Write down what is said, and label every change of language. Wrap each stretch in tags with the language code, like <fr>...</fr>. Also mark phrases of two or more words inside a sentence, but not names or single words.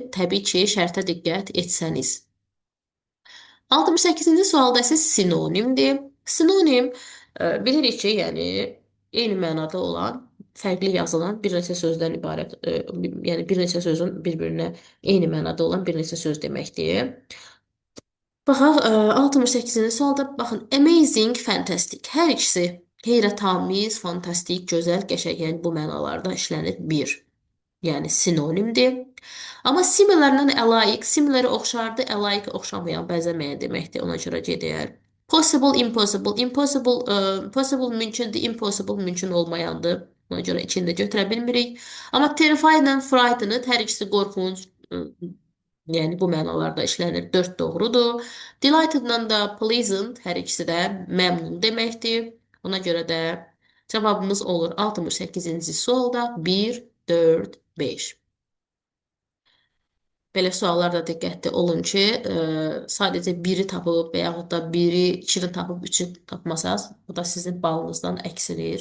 <az>Təbii ki, şərtə diqqət etsəniz. 68-ci sualda isə sinonimdir. Sinonim bilirik ki, yəni eyni mənada olan, fərqli yazılan bir neçə sözdən ibarət, yəni bir neçə sözün bir-birinə eyni mənada olan bir neçə söz deməkdir. Baxaq 68-ci sualda baxın</az> <en>amazing, fantastic.</en> <az>Hər ikisi heyrətamiz, fantastik, gözəl, qəşəng, yəni bu mənalarda işlənir bir. Yəni sinonimdir. Amma similarla əlayiq, similarə oxşardı, əlayiq oxşamayan, bənzəməyən deməkdir. Ona görə gedər.</az> <en>Possible, impossible. Impossible, possible mümkündür, impossible</en> <az>mümkün olmayandır. Ona görə içində götürə bilmirik. Amma</az> <en>terrified and frightened</en> <az>hər ikisi qorxunc, yəni bu mənalarda işlənir. 4 doğrudur. Delightedla da pleasant hər ikisi də məmnun deməkdir. Ona görə də cavabımız olur 68-ci sualda 1, 4, 5. Belə suallarda diqqətli olun ki, sadəcə biri tapıb və yaxud da biri, ikini tapıb, üçü tapmasanız, bu da sizin balınızdan əksilir.</az>